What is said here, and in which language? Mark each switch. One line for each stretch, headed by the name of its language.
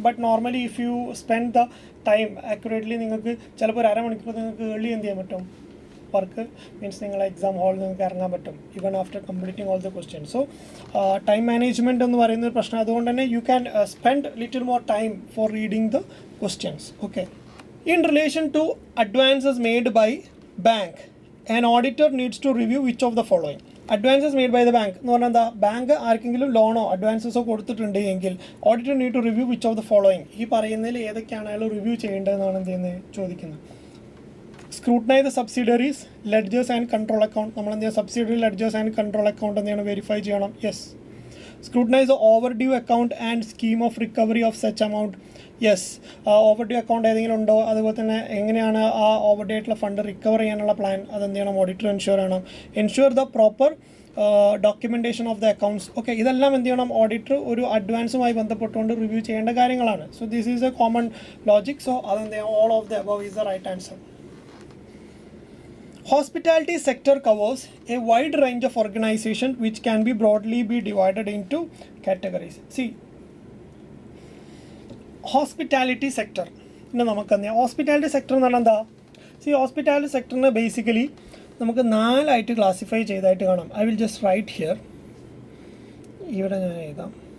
English: but normally if you spend the time accurately
Malayalam: നിങ്ങൾക്ക് ചിലപ്പോൾ ഒരു അരമണിക്കൂർ നിങ്ങൾക്ക് ഏർലി എന്ത് ചെയ്യാൻ പറ്റും, വർക്ക് മീൻസ് നിങ്ങൾ എക്സാം ഹാളിൽ നിങ്ങൾക്ക് ഇറങ്ങാൻ പറ്റും
English: Even after completing all the questions.
Malayalam: So time management എന്ന് പറയുന്ന ഒരു പ്രശ്നം. അതുകൊണ്ട് തന്നെ
English: You can spend little more time for reading the questions. Okay. In relation to advances made by bank an auditor needs to review which of the following.
Malayalam: Advances made by the bank എന്ന് പറഞ്ഞാൽ എന്താ, bank ആർക്കെങ്കിലും ലോണോ അഡ്വാൻസസോ കൊടുത്തിട്ടുണ്ട് എങ്കിൽ
English: Auditor need to review which of the following.
Malayalam: ഈ പറയുന്നതിൽ ഏതൊക്കെയാണ് അയാൾ റിവ്യൂ ചെയ്യേണ്ടതെന്നാണ് എന്ത് ചെയ്യുന്നത് ചോദിക്കുന്നത്.
English: Scrutinise the subsidiaries, ledgers and control account.
Malayalam: നമ്മൾ എന്ത് ചെയ്യുക, subsidiary, ledgers and control account എന്താണ് വെരിഫൈ ചെയ്യണം.
English: Yes. Scrutinise the overdue account and scheme of recovery of such amount. Yes.
Malayalam: Over due account ഏതെങ്കിലും ഉണ്ടോ, അതുപോലെ തന്നെ എങ്ങനെയാണ് ആ ഓവർ ഡ്യൂ ആയിട്ടുള്ള ഫണ്ട് റിക്കവർ ചെയ്യാനുള്ള പ്ലാൻ, അതെന്ത് ചെയ്യണം, ഓഡിറ്റർ എൻഷുർ ചെയ്യണം.
English: Ensure the proper documentation of the accounts. Okay.
Malayalam: ഇതെല്ലാം എന്ത് ചെയ്യണം, ഓഡിറ്റർ ഒരു അഡ്വാൻസുമായി ബന്ധപ്പെട്ടുകൊണ്ട് റിവ്യൂ ചെയ്യേണ്ട കാര്യങ്ങളാണ്.
English: So this is a common logic. So
Malayalam: അതെന്ത് ചെയ്യണം,
English: All of the above is the right answer. Hospitality sector covers a wide range of organization which can be broadly divided into categories. See, hospitality sector.
Malayalam: നമുക്കറിയാം hospitality sector എന്ന് പറഞ്ഞാൽ എന്താ. hospitality sector basically നമുക്ക് 4 ആയിട്ട് classify ചെയ്തായിട്ട് കാണാം.
English: I will just write here.
Malayalam: ഇവിടെ ഞാൻ എഴുതാം.